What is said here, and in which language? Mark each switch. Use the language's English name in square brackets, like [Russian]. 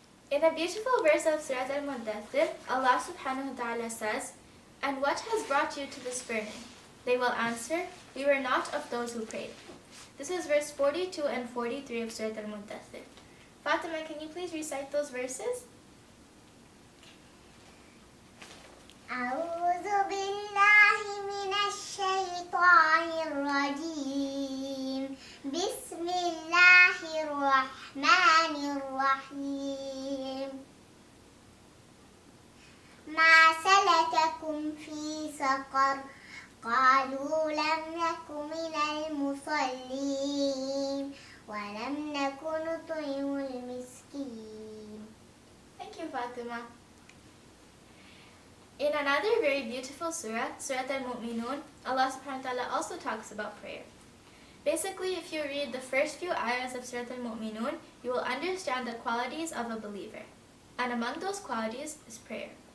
[English] In a beautiful verse of Surah Al-Muddathir, Allah subhanahu wa ta'ala says, "And what has brought you to this burning?" They will answer, "We were not of those who prayed." This is verse 42 and 43 of Surah Al-Muddathir. Fatima, can you please recite those verses? [Arabic] أعوذ بالله من الشيطان الرجيم بسم الله الرحمن الرحيم ما سلككم في سقر قالوا لم نك من المصلين ولم نك نطعم المسكين. [English] Thank you, Fatima. In another very beautiful surah, Surah Al-Mu'minun, Allah subhanahu wa ta'ala also talks about prayer. Basically, if you read the first few ayahs of Surah Al-Mu'minun, you will understand the qualities of a believer. And among those qualities is prayer.